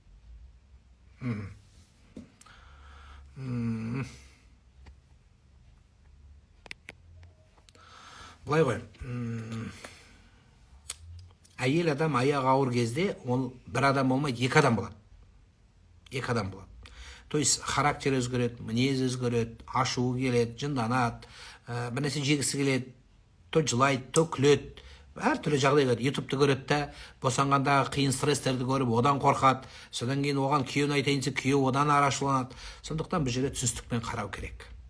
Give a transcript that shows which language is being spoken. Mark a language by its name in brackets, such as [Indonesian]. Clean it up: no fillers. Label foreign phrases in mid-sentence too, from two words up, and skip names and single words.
[Kazakh] Бұлай ғой, әйел адам аяғы ауыр кезде, ол бір адам болмайды, 2 адам болады. 2 адам болады. [Russian] То есть [Kazakh] характер өзгереді, мінез өзгереді, ашуы келеді, жынданады, бір нәрсе жегісі келеді, то жылайды, то күледі. Әртүрлі жағдай көреді. Ютубты көреді де, босанғандағы қиын стресстерді көріп, одан қорқады. Содан кейін оған күйеуін айтайынса, күйеу одан арашыланады. Сондықтан бұл жерде түсіністікпен қарау керек.